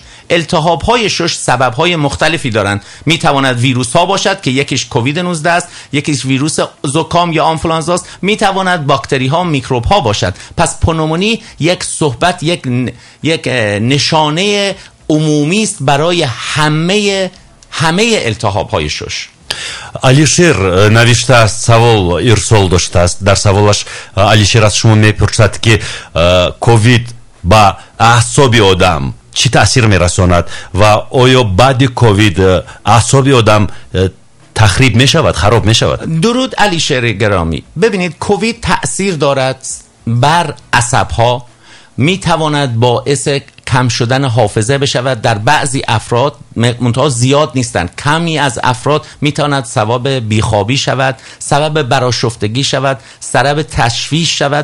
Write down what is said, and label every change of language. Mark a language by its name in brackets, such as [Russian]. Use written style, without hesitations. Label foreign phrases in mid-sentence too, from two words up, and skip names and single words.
[Persian] التهاب های شش سبب های مختلفی دارند. می تواند ویروس ها باشد که یکیش کووید 19 است، یکیش ویروس زکام یا آنفلانزا است، می تواند باکتری ها، میکروب ها باشد. پس پنومونی یک صحبت، یک نشانه عمومی است برای همه التهاب های شش. [Tajik] алишер навишта аст, савол ирсол доштааст. дар саволаш алишер аз шумо мепурсад ки ковид ба аъсоби одам чӣ таъсир мерасонад ва оё баъди ковид аъсоби одам тахриб мешавад, хароб мешавад? [Persian] درود علیشر گرامی. ببینید، کووید تأثیر دارد بر عصبها، میتواند باعث کم شدن حافظه بشود در بعضی افراد، منتها زیاد نیستند. کمی از افراد میتواند سبب بیخوابی شود، سبب برآشفتگی شود، سبب تشویش شود.